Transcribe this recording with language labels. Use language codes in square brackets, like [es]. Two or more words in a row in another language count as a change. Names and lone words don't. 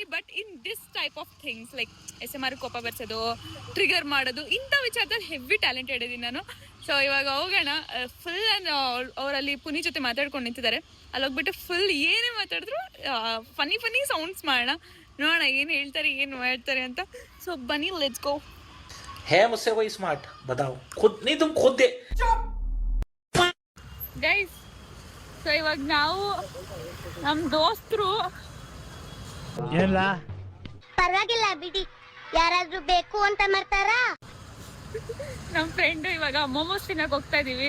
[en] But in this type of things like [kn] SMR ಕೋಪ ಬರ್ಸೋದು, ಟ್ರಿಗರ್ ಮಾಡೋದು, ಇಂಥ ವಿಚಾರದಲ್ಲಿ [en] heavy talented [kn] ಇದ್ದೀನಿ ನಾನು. ಸೊ ಇವಾಗ ಹೋಗೋಣ. ಫುಲ್ ಅವರಲ್ಲಿ ಪುನಿ ಜೊತೆ ಮಾತಾಡ್ಕೊಂಡು ನಿಂತಿದ್ದಾರೆ. ಅಲ್ಲಿ ಹೋಗ್ಬಿಟ್ಟು ಫುಲ್ ಏನೇ ಮಾತಾಡಿದ್ರು [en] funny sounds [kn] ಮಾಡೋಣ, ನೋಡೋಣ ಏನು ಹೇಳ್ತಾರೆ ಏನು ಮಾಡ್ತಾರೆ ಅಂತ. ಸೊ ಬನ್ನಿ, [en] let's go. [hi] है मुझसे कोई स्मार्ट? बताओ खुद नहीं, तुम खुद दे [kn] ಗೈಸ್. ಸೊ ಇವಾಗ ನಾವು ನಮ್ಮ ದೋಸ್ತರು, ಏನಿಲ್ಲ ಪರವಾಗಿಲ್ಲ ಬಿಡಿ, ಯಾರಾದ್ರೂ ಬೇಕು ಅಂತ ಮಾಡ್ತಾರಾ? ನಮ್ಮ ಫ್ರೆಂಡು ಇವಾಗ ಮೋಮೋಸ್ ತಿನ್ನಕ್ ಹೋಗ್ತಾ ಇದೀವಿ.